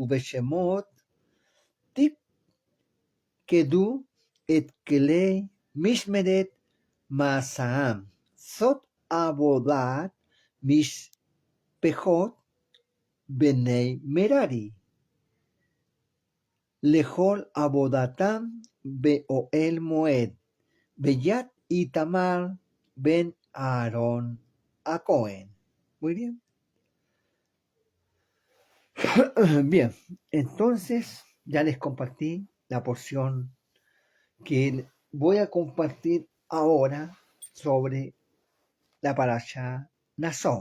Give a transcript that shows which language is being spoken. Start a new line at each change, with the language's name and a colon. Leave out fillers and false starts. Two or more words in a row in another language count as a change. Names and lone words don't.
Hebrew: תפקדו את כלי משמרת משאם זאת עבדת משפחת בני מררי לכל עבדתם באהל מועד ביד איתמר בן אהרן הכהן.
Spanish: Muy bien. Bien, entonces ya les compartí la porción que voy a compartir ahora sobre la parasha Nasón.